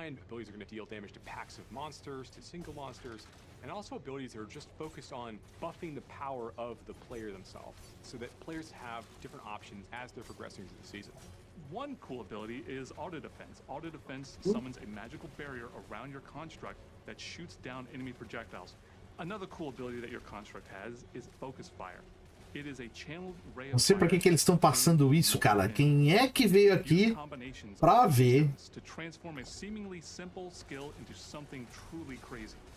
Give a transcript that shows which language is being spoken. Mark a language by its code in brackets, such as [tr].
[en] Abilities are going to deal damage to packs of monsters, to single monsters, and also abilities that are just focused on buffing the power of the player themselves, so that players have different options as they're progressing through the season. One cool ability is auto defense. Auto defense summons a magical barrier around your construct that shoots down enemy projectiles. Another cool ability that your construct has is focus fire. It is a channeled ray of [pt] Não sei pra que eles estão passando isso, cara. Quem é que veio aqui pra ver? [en] To transform a seemingly simple skill into something truly crazy.